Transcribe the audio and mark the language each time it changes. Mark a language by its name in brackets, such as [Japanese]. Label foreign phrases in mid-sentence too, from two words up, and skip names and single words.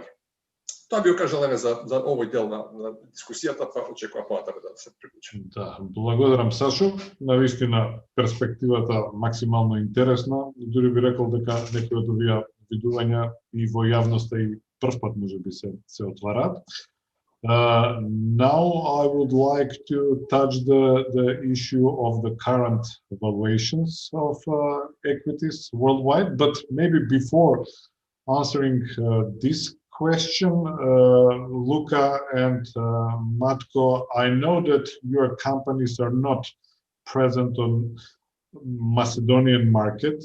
[Macedonian] Тоа би кажал за овој дел на дискусијата, па очекувам понатаму да се приклучи. Да, благодарам Сашо. Навистина перспективата максимално интересна. Дури би рекол дека некои од овие видувања и во јавноста и првпат можеби се отвараат. [English] Now I would like to touch the issue of the current valuations of equities worldwide, but maybe before answering this question, Luka and Matko, I know that your companies are not present on Macedonian market.